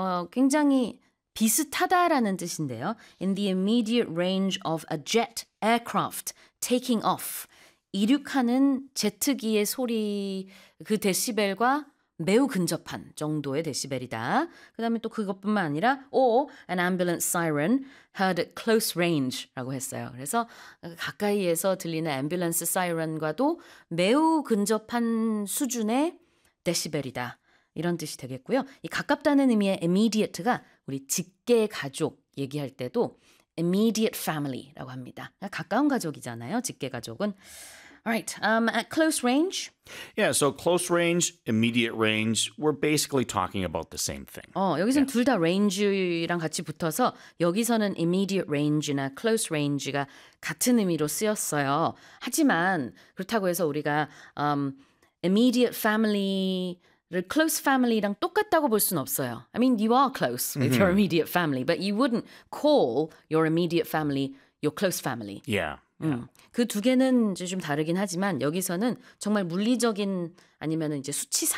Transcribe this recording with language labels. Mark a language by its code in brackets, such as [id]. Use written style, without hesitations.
[ko] 굉장히 비슷하다라는 뜻인데요. [en] In the immediate range of a jet aircraft taking off. [ko] 이륙하는 제트기의 소리 그 데시벨과 매우 근접한 정도의 데시벨이다. 그 다음에 또 그것뿐만 아니라 [en] an ambulance siren heard at close range [ko] 라고 했어요. 그래서 가까이에서 들리는 ambulance siren과도 매우 근접한 수준의 데시벨이다. 이런 뜻이 되겠고요. 이 가깝다는 의미의 immediate가 우리 직계 가족 얘기할 때도 immediate family라고 합니다. 가까운 가족이잖아요. 직계 가족은. [en] All right, at close range? Yeah, so close range, immediate range, we're basically talking about the same thing. [ko] 여기서는 둘 다 range랑 같이 붙어서 여기서는 immediate range나 close range가 같은 의미로 쓰였어요. 하지만 그렇다고 해서 우리가 immediate family, close family랑 똑같다고 볼 순 없어요. [en] I mean, you are close with your immediate family, but you wouldn't call your immediate family your close family. Yeah. [ko] 그 두 개는 이제 좀 다르긴 하지만 여기서는 정말 물리적인 아니면 이제 수치상